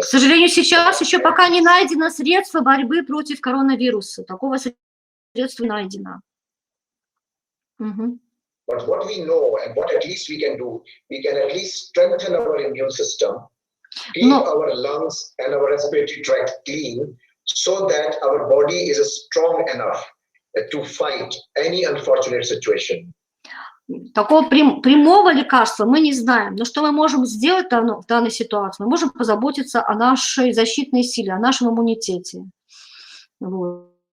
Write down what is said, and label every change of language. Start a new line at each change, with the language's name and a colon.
Russian: К сожалению, сейчас еще пока не найдено средство борьбы против коронавируса. Такого средства найдено.
English: But what we know and what at least we can do, we can at least strengthen our immune system, keep our lungs and our respiratory tract clean, so that our body is strong enough to fight any unfortunate situation.
Russian: Такого прямого лекарства мы не знаем, но что мы можем сделать в данной ситуации? Мы можем позаботиться о нашей защитной силе, о нашем иммунитете. Вот.